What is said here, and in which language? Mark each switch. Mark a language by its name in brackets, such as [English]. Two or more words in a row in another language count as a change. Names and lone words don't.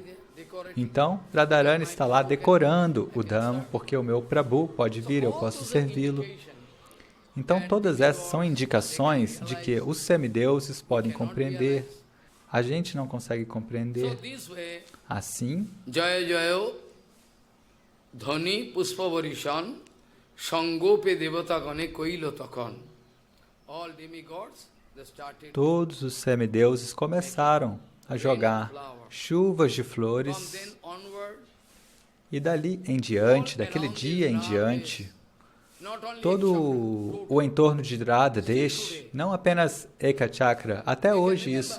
[Portuguese] Então, Radharani está lá decorando o Dham, porque o meu Prabhu pode vir, eu posso servi-lo. Então, todas essas são indicações de que os semideuses podem compreender. A gente não consegue compreender. Assim, [Bangla] জয় জয় ধ্বনি পুষ্পবরিষণ সঙ্গোপে দেবতা গণে কৈল তখন. [English] All demigods, they started. [Portuguese] Todos os semideuses começaram a jogar chuvas de flores e dali em diante, daquele dia em diante, todo o entorno de Radhadesh, não apenas Eka Chakra, até hoje isso.